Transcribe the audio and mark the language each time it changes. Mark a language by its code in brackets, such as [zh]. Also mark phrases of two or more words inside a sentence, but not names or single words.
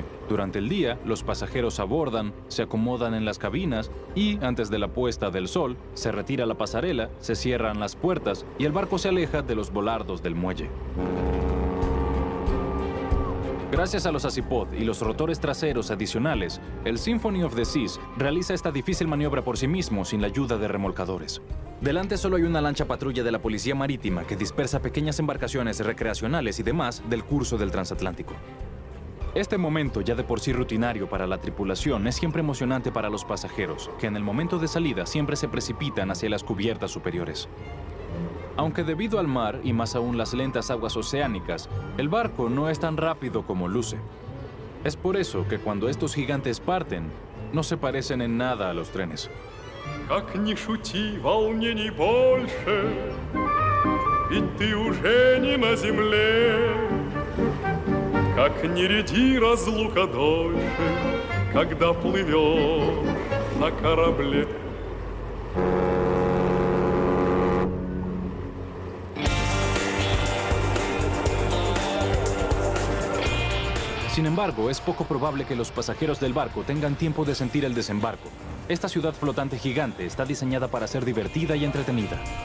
[es] Durante el día, los pasajeros abordan, se acomodan en las cabinas y, antes de la puesta del sol, se retira la pasarela, se cierran las puertas y el barco se aleja de los volardos del muelle. Gracias a los Azipod y los rotores traseros adicionales, el Symphony of the Seas realiza esta difícil maniobra por sí mismo sin la ayuda de remolcadores. Delante solo hay una lancha patrulla de la Policía Marítima que dispersa pequeñas embarcaciones recreacionales y demás del curso del transatlántico. Este momento, ya de por sí rutinario para la tripulación, es siempre emocionante para los pasajeros, que en el momento de salida siempre se precipitan hacia las cubiertas superiores. Aunque debido al mar, y más aún las lentas aguas oceánicas, el barco no es tan rápido como luce. Es por eso que cuando estos gigantes parten, no se parecen en nada a los trenes. [ru] Как ни шути, волнений больше, ведь ты уже не на земле. Как ни ряди разлука дольше, когда плывешь на корабле. [es] Sin embargo, es poco probable que los pasajeros del barco tengan tiempo de sentir el desembarco. Esta ciudad flotante gigante está diseñada para ser divertida y entretenida.